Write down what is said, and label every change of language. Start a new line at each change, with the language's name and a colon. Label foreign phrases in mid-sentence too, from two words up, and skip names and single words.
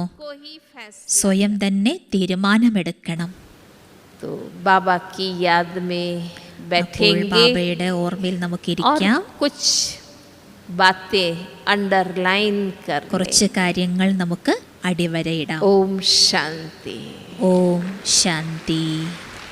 Hindi: को ही फैसला।
Malayalam: സ്വയം തന്നെ തീരുമാനമെടുക്കണം.
Hindi: तो बाबा की याद में
Malayalam: അപ്പോൾ
Hindi: बैठेंगे
Malayalam: ബാബയുടെ ഓർമ്മയിൽ
Hindi: और
Malayalam: നമുക്കിരിക്കാം.
Hindi: कुछ बातें अंडरलाइन कर
Malayalam: കുറച്ച് കാര്യങ്ങൾ നമുക്ക് അടിവരയിടാം.
Hindi: ओम शांति।
Malayalam: ഓം ശാന്തി.